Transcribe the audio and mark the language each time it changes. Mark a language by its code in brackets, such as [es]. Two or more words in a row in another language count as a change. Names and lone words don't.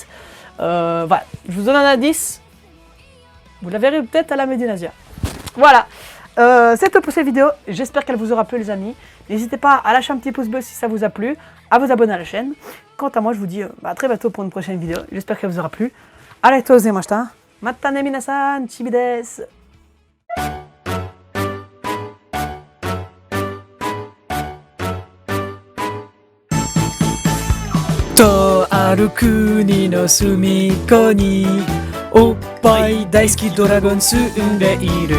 [fr] Voilà, je vous donne un indice, vous la verrez peut-être à la Made in Asia. Voilà, c'est tout pour cette vidéo, j'espère qu'elle vous aura plu les amis. N'hésitez pas à lâcher un petit pouce bleu si ça vous a plu, à vous abonner à la chaîne. Quant à moi, je vous dis à très bientôt pour une prochaine vidéo, j'espère qu'elle vous aura plu. [ja] ありがとうございました、またね皆さん、ちびです. とある国の隅っこにおっぱい大好きドラゴン住んでいる。